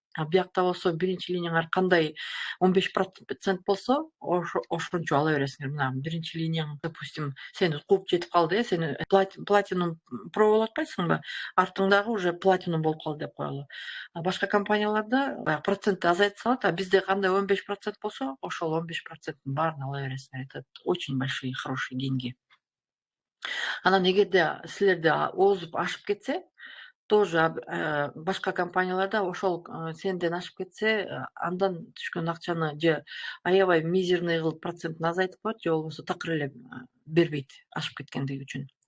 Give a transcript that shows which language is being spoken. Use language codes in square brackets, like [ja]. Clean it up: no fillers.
[ky] Биякта болсо биринчи линияңар кандай 15% болсо, ошончо ала бересиңер. Мына биринчи линияң, [ru] допустим, [ky] сени кууп жетип калды, сени Platinum Pro болуп атпайсыңбы? Артыңдагы уже Platinum болуп калды деп коелу. Башка компанияларда баягы процентти азайтып салат, бизде кандай 15% болсо, ошол 15%тин баарын ала бересиңер. [ru] Это очень большие, хорошие деньги. [ky] Анан эгерде силерде озуп ашып кетсе, [ru] тоже [ky] башка компанияларда ошол сенден ашып кетсе, андан түшкөн акчаны же аябай мизерный кылып процентин азайтып коет, же болбосо такыр эле бербейт ашып кеткендиги үчүн.